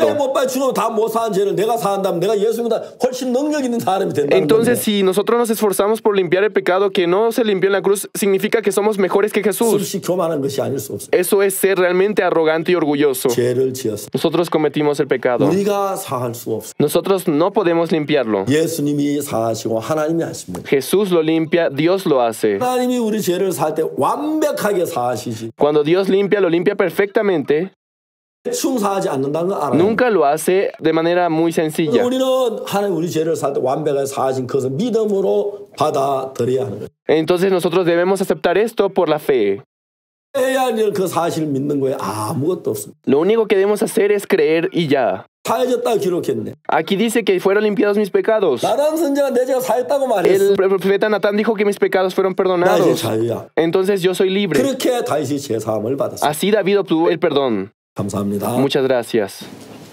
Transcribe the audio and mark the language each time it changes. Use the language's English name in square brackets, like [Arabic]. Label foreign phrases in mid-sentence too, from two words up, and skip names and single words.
[Korean] 못 박혀 죽으면 다 못 사는 죄를 내가 사한다면 내가 예수님보다 훨씬 능력 있는 사람이 된다는 [Spanish] Entonces, [Korean] 건데. [Spanish] si nosotros nos esforzamos por limpiar el pecado que no se limpió en la cruz, significa que somos mejores que Jesús. [Korean] 습식 교만한 것이 아닐 수 없어요. [Spanish] Eso es ser realmente arrogante y orgulloso. [Korean] 죄를 지었습니다. [Spanish] Nosotros cometimos el pecado. [Korean] 우리가 사할 수 없어요. [Spanish] Nosotros no podemos limpiarlo. [Korean] 예수님이 사하시고 하나님이 하십니다. [Spanish] Jesús lo limpia, Dios lo hace. [Korean] 하나님이 우리 죄를 살 때 완벽하게 사하시지. [Spanish] Cuando Dios limpia, lo limpia perfectamente. [Korean] 대충 사하지 않는다는 걸 알아요. [Spanish] Nunca lo hace de manera muy sencilla. [Korean] 우리는 하나님 우리 죄를 살 때 완벽하게 사하신 그것을 믿음으로 받아들여야 하는 거예요. [Spanish] Entonces nosotros debemos aceptar esto por la fe. [Korean] 해야 할 일은 그 사실을 믿는 거에 아무것도 없습니다. [Spanish] Lo único que debemos hacer es creer y ya. [Korean] 사해졌다 기록했네. [Spanish] Aquí dice que fueron limpiados mis pecados. [Korean] 나단 선지자가 내 죄가 사했다고 말했어. [Spanish] El profeta Natán dijo que mis pecados fueron [Korean] 나 이제 [Spanish] perdonados. [Korean] 자유야. [Spanish] Entonces yo soy libre. [Korean] 그렇게 다윗이 죄 사함을 받았어요. [Spanish] Así David obtuvo el perdón. [Korean] 감사합니다. [Spanish] Muchas gracias.